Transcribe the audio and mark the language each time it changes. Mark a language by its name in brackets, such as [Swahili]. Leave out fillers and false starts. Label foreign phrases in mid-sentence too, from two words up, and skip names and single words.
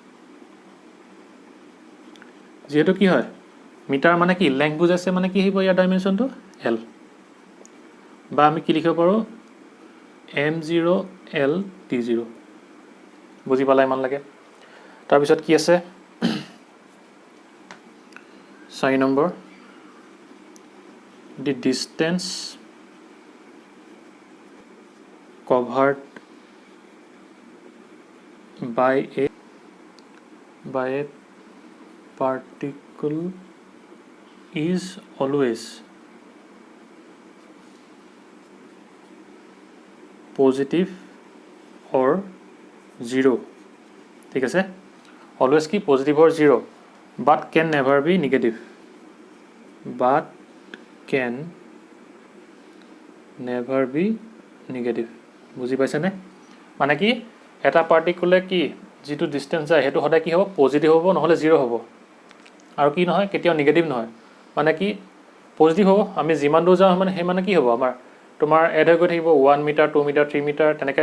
[Assamese] যিহেতু কি হয় মিটাৰ মানে কি লেংথ বুজাইছে মানে কি আহিব ইয়াৰ ডাইমেনশ্যনটো L বা আমি কি লিখিব পাৰোঁ M0L T0 বুজি পালা ইমান লাগে তাৰপিছত কি আছে 4 নম্বৰ [English] the distance covered by a particle is always positive or zero [Assamese] ঠিক আছে always কি [English] positive or zero but can never be negative [Assamese] বুজি পাইছানে মানে কি এটা পাৰ্টিকুলাৰ কি যিটো ডিষ্টেঞ্চ যায় সেইটো সদায় কি হ'ব পজিটিভ হ'ব নহ'লে জিৰ' হ'ব আৰু কি নহয় কেতিয়াও নিগেটিভ নহয় মানে কি পজিটিভ হ'ব আমি যিমান দূৰ যাওঁ মানে সেই মানে কি হ'ব আমাৰ তোমাৰ এড হৈ গৈ থাকিব 1 মিটাৰ 2 মিটাৰ 3 মিটাৰ তেনেকৈ